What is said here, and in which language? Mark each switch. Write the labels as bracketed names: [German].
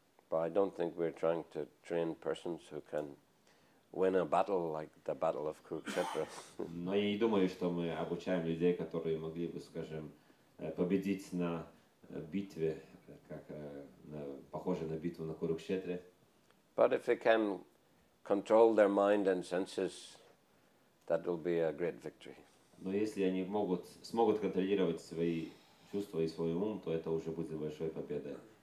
[English] But I don't think we're trying to train persons who can win a battle like the Battle of Kurukshetra. [Russian] Но я не думаю, что мы обучаем людей, которые могли бы, скажем, победить на битве, как похоже на битву на Курукшетре. [English] But if they can control their mind and senses, that will be a great victory. [Russian] Но если они смогут контролировать свои чувства и свой ум, то это уже будет большой победой.